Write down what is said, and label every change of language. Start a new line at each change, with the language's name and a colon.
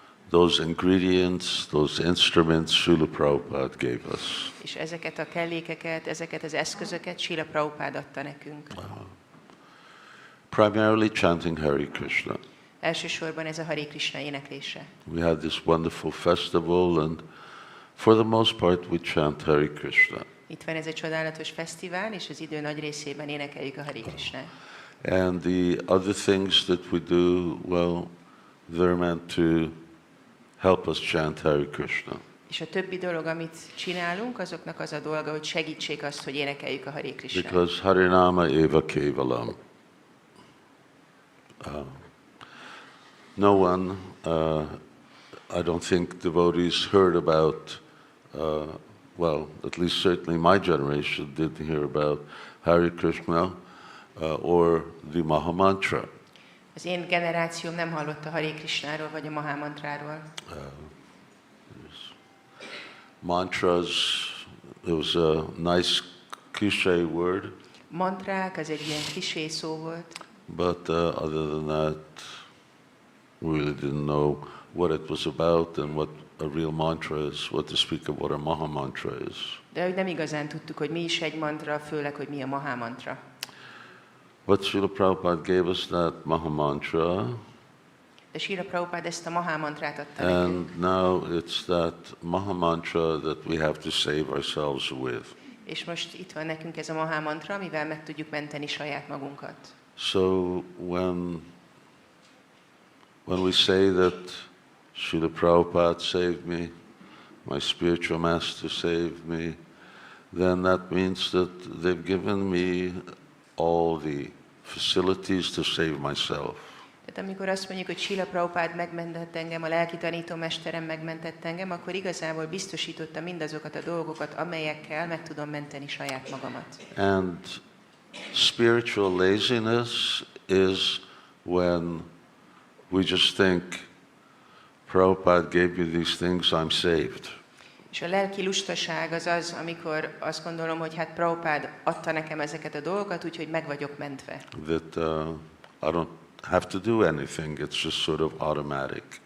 English: those ingredients, those instruments Srila Prabhupada gave us.
Hungarian: És ezeket a kellékeket, ezeket az eszközöket Srila Prabhupada adta nekünk.
English: Primarily chanting Hare Krishna.
Hungarian: Elsősorban ez a Hare Krishna éneklése.
English: We had this wonderful festival, and for the most part we chant Hare Krishna.
Hungarian: Itt van ez egy csodálatos fesztivál, és az idő nagy részében énekeljük a Hare Krishnát.
English: And the other things that we do, well, they're meant to help us chant Hare Krishna.
Hungarian: És a többi dolog, amit csinálunk, azoknak az a dolga, hogy segítsék azt, hogy énekeljük a Hare Krishnát.
Sanskrit: Because Harinama eva kevalam.
English: No one, I don't think devotees heard about, well, at least certainly my generation didn't hear about Hare Krishna or the Mahamantra.
Hungarian: Az én generációm nem hallott a Hare Krishnáról vagy a Mahamantráról.
English: Mantras, it was a nice cliché word.
Hungarian: Mantrák, az egy ilyen klisé szó volt,
English: But other than that, we really didn't know what it was about and what a real mantra is, what to speak of what a Maha mantra is.
Hungarian: de hogy nem igazán tudtuk, hogy mi is egy mantra, főleg, hogy mi a Mahamantra.
English: But Srila Prabhupada gave us that Maha mantra,
Hungarian: De Srila Prabhupada ezt a Mahamantrát adta nekünk,
English: and now it's that Maha mantra that we have to save ourselves with.
Hungarian: és most itt van nekünk ez a Mahamantra, amivel meg tudjuk menteni saját magunkat.
English: So when we say that Srila Prabhupada saved me, my spiritual master saved me, then that means that they've given me all the facilities to save myself.
Hungarian: Tehát amikor azt mondjuk, hogy Srila Prabhupada megmentett engem, a lelki tanítómesterem megmentett engem, akkor igazából biztosította mindazokat a dolgokat, amelyekkel meg tudom menteni saját magamat.
English: And spiritual laziness is when we just think, Prabhupada gave me these things, I'm saved.
Hungarian: És a lelki lustaság az az, amikor azt gondolom, hogy hát Prabhupada adta nekem ezeket a dolgokat, úgyhogy meg vagyok mentve.
English: That I don't have to do anything, it's just sort of automatic.